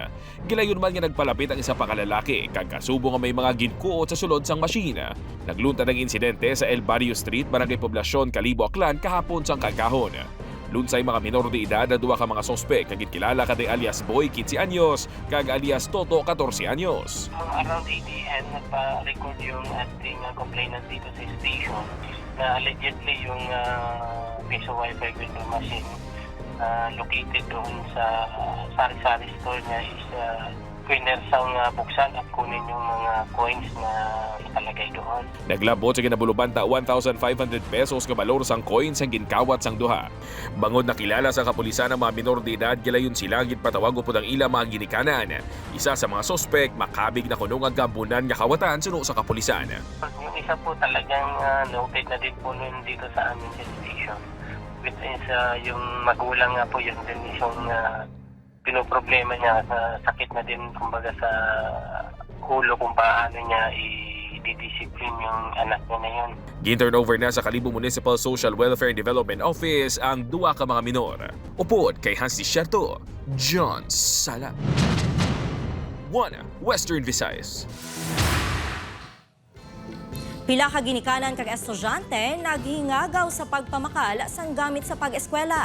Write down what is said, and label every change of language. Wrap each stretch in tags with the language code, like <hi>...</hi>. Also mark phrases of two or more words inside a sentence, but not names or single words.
<hil>Gilayon man nga nagpalapit ang isa pa ka lalaki kag kasubo nga may mga ginkuot sa sulod sang machine. Nagluntad ang insidente sa El Barrio Street, Barangay Poblacion, Kalibo, Aklan kahapon sang kagkahon. Lunsay mga minor de edad na duwa ka mga sospek kag kilala kay alias Boy 15 anyos kag alias Toto 14 anyos.</hil> <tl>Around 8 AM nagpa-record yung ating complainant dito sa station na allegedly yung piso Wi-Fi</tl> <en>window machine</en> <tl>located doon sa sari-sari store niya is kwinersang buksan at kunin yung mga coins na ikalagay doon.</tl> <hil>Naglabot sa kinabulubanta 1,500 pesos nga balor sang coins ang ginkawat sang duha. Bangod nakilala sa kapulisan ang mga minor de edad, gilayon sila gitpatawag upod ang ila mga ginikanan. Isa sa mga sospek makabig na kuno nga gabunan nga kawatan suno sa kapulisan.</hil> <tl>Yung isa po talagang noted na din po nun dito sa aming station.</tl> <en>Which is</en> <tl>yung magulang nga po yun din isang pinoproblema niya sa sakit na din kumbaga sa ulo kung paano niya i-discipline yung anak niya na yun.</tl> <hil>Gin-turn over na sa Kalibo Municipal Social Welfare and Development Office ang duwa ka mga minor. Upod kay Hans Desierto, John Sala. 1 Western Visayas. Pila ka ginikanan kag estudyante naghingagaw sa pagpamakal sang gamit sa pag-eskwela.</hil>